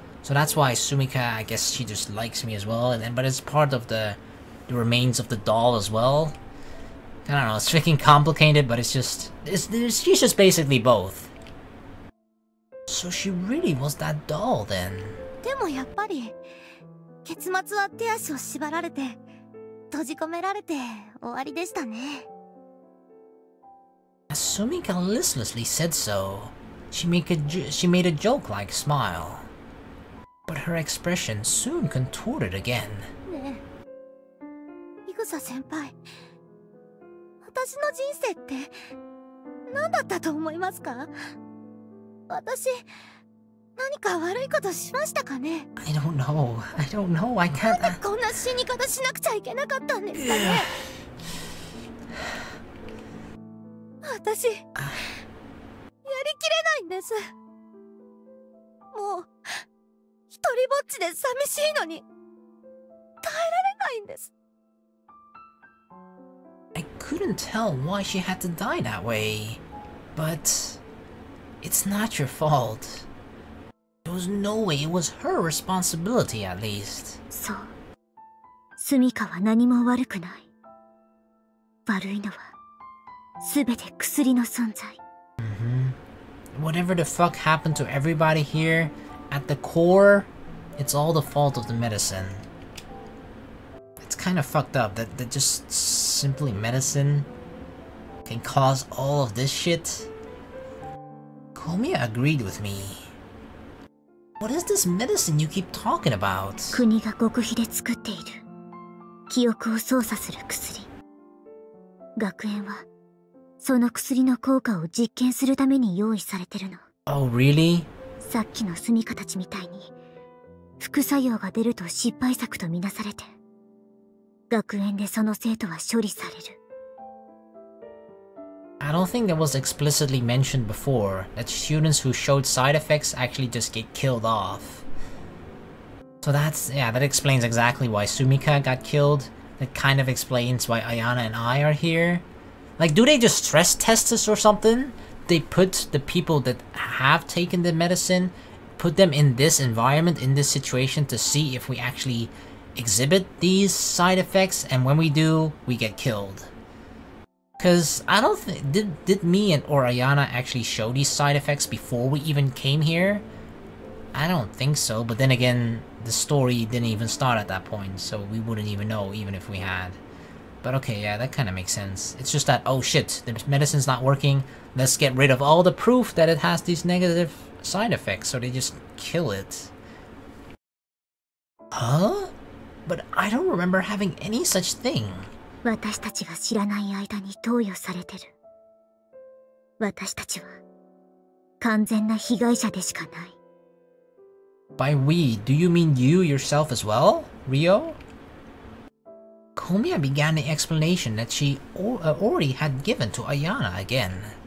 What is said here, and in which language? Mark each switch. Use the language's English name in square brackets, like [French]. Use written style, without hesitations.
[English] So that's why Sumika, I guess she just likes me as well, but it's part of the remains of the doll as well. I don't know, it's freaking complicated, but she's just basically both. So she really was that doll then. [Japanese] でもやっぱり結末は手足を縛られて閉じ込められて終わりでしたね。 [English] Sumika listlessly said so. She made a joke-like smile, but her expression soon contorted again. [Japanese] ねえ、イグサ先輩、私の人生って何だったと思いますか？私、何か悪いことしましたかね？ [English] I don't know, I can't... [Japanese] なんでこんな死に方しなくちゃいけなかったんですかね？私、やりきれないんです。もう、一人ぼっちで寂しいのに、耐えられないんです。 [English] I couldn't tell why she had to die that way, but it's not your fault. There was no way it was her responsibility, at least. [Japanese] そう。スミカは何も悪くない。悪いのは、すべて薬の存在。 [English] Whatever the fuck happened to everybody here, at the core, it's all the fault of the medicine. It's kind of fucked up that just simply medicine can cause all of this shit. Komiya agreed with me. What is this medicine you keep talking about? [Japanese] 国が極秘で作っている記憶を操作する薬。学園はその薬の効果を実験するために用意されてるの。 [English] Oh, really? [Japanese] さっきのスミカたちみたいに副作用が出ると失敗作とみなされて、学園でその生徒は処理される。 [English] I don't think that was explicitly mentioned before, that students who showed side effects actually just get killed off. So that explains exactly why Sumika got killed. That kind of explains why Ayana and I are here. Like, do they just stress test us or something? They put the people that have taken the medicine, put them in this environment, in this situation, to see if we actually exhibit these side effects, and when we do, we get killed. Cause I don't think, did me or Ayana actually show these side effects before we even came here? I don't think so, but then again, the story didn't even start at that point, so we wouldn't even know even if we had. But okay, yeah, that kind of makes sense. It's just that, oh shit, the medicine's not working, let's get rid of all the proof that it has these negative side effects, so they just kill it. Huh? But I don't remember having any such thing. [Japanese] 私たちが知らない間に投与されてる。私たちは完全な被害者でしかない。 [English] By we, do you mean you yourself as well, Rio? Komiya began the explanation that she already had given to Ayana again.